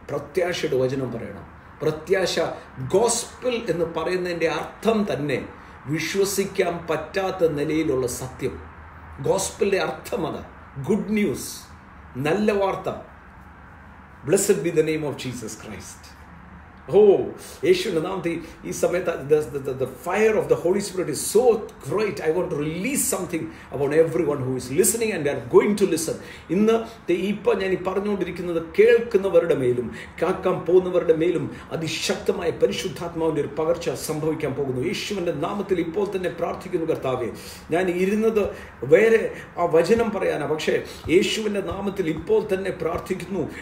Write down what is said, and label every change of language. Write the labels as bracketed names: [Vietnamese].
[Malayalam] പ്രത്യാശയുടെ വചനം പറയണം. പ്രത്യാശ, ഗോസ്പൽ എന്ന് പറയുന്നതിൻ്റെ അർത്ഥം തന്നെ വിശ്വസിക്കാൻ പറ്റാത്ത നിലയിലുള്ള സത്യം. ഗോസ്പലിൻ്റെ അർത്ഥം അതാ, ഗുഡ് ന്യൂസ്, നല്ല വാർത്ത. [English] Blessed be the name of Jesus Christ. [Malayalam] യേശുവിൻ്റെ നാമത്തിൽ ഈ സമയത്ത് [English] the fire of the Holy Spirit is so great. I want to release something about everyone who is listening and they are going to listen. [Malayalam] ഇന്ന് ഇപ്പം ഞാൻ ഈ പറഞ്ഞുകൊണ്ടിരിക്കുന്നത് കേൾക്കുന്നവരുടെ മേലും കേൾക്കാൻ പോകുന്നവരുടെ മേലും അതിശക്തമായ പരിശുദ്ധാത്മാവിൻ്റെ ഒരു പകർച്ച സംഭവിക്കാൻ പോകുന്നു. യേശുവിൻ്റെ നാമത്തിൽ ഇപ്പോൾ തന്നെ പ്രാർത്ഥിക്കുന്നു. കർത്താവേ, ഞാൻ ഇരുന്നത് വേറെ ആ വചനം പറയാനാണ്, പക്ഷേ യേശുവിൻ്റെ നാമത്തിൽ ഇപ്പോൾ തന്നെ പ്രാർത്ഥിക്കുന്നു.